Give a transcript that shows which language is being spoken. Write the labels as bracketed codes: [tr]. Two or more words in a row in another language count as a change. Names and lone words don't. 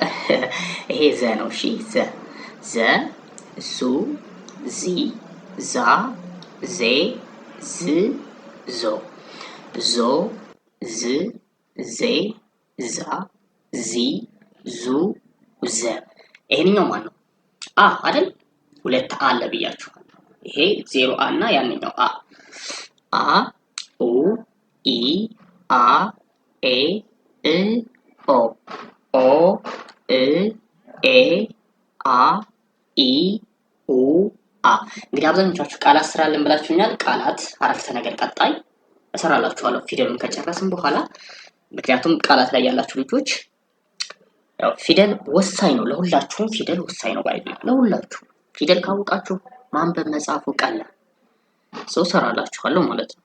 [am] ይሄ ዘ ነው። እሺ ዘ፣ ዙ፣ ዚ፣ ዛ፣ ዜ፣ ዝ፣ ዞ፣ ዞ፣ ዝ፣ ዜ፣ ዛ፣ ዚ፣ ዙ፣ ዘ። ይሄንኛው ማን ነው? አ አይደል? 2 አ አለ ብያችኋል። ይሄ 0 አ እና ያንኛው አ። አ፣ ኡ፣ ኢ፣ አ፣ ኤ፣ እ፣ ኦ፣ ኦ፣ እ፣ ኤ፣ አ፣ ኢ፣ ኡ፣ አ። እንግዲህ አብዛኞቻችሁ ቃላት ስራልን ብላችሁኛል። ቃላት አረፍተ ነገር ቀጣይ እሰራላችኋለሁ ፊደሉን ከጨረስን በኋላ። ምክንያቱም ቃላት ላይ ያላችሁ ልጆች ያው ፊደል ወሳኝ ነው፣ ለሁላችሁም ፊደል ወሳኝ ነው። ባይብል ለሁላችሁ ፊደል ካወቃችሁ ማንበብ መጻፉ ቀላል እሰራላችኋለሁ ማለት ነው።